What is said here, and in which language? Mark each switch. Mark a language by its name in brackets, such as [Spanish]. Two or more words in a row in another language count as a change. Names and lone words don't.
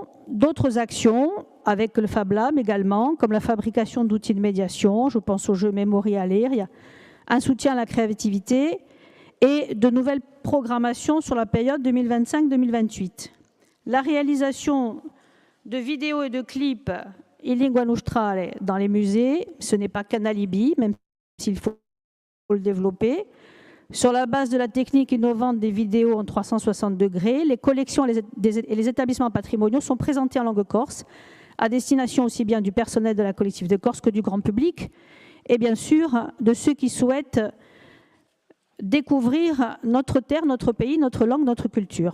[French] D'autres actions avec le Fab Lab également, comme la fabrication d'outils de médiation, je pense au jeu Memory à l'IR, un soutien à la créativité et de nouvelles programmations sur la période 2025-2028. La réalisation de vidéos et de clips [Corsican] in lingua nostrale [French] dans les musées, ce n'est pas qu'un alibi, même s'il faut le développer. Sur la base de la technique innovante des vidéos en 360 degrés, les collections et les établissements patrimoniaux sont présentés en langue corse, à destination aussi bien du personnel de la collective de Corse que du grand public, et bien sûr de ceux qui souhaitent découvrir notre terre, notre pays, notre langue, notre culture.